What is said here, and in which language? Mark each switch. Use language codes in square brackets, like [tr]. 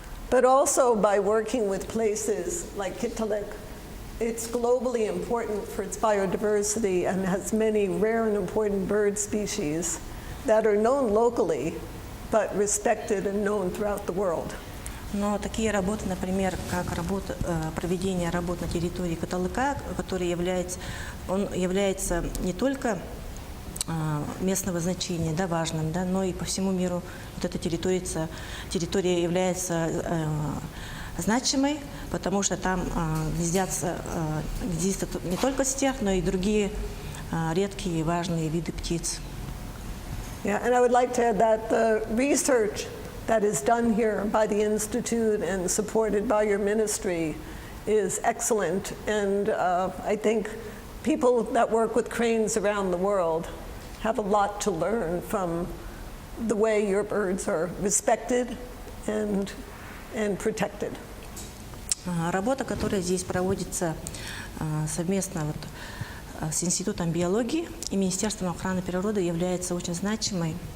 [en] But also by working with places like Kittilak, it's globally important for its biodiversity and has many rare and important bird species that are known locally but respected and known throughout the world. [ru] Но такие работы, например, как проведение работ на территории Каталыка, который является не только местного значения, да, важным, да, но и по всему миру вот эта территория является значимой, потому что там гнездится не только стерх, но и другие редкие и важные виды птиц. [en] Yeah, and I would like to add that the research that is done here by the Institute and supported by your ministry is excellent. And I think people that work with cranes around the world have a lot to learn from the way your birds are respected and protected. [ru] Работа, которая здесь проводится совместно с Институтом биологии и Министерством охраны природы, является очень значимой.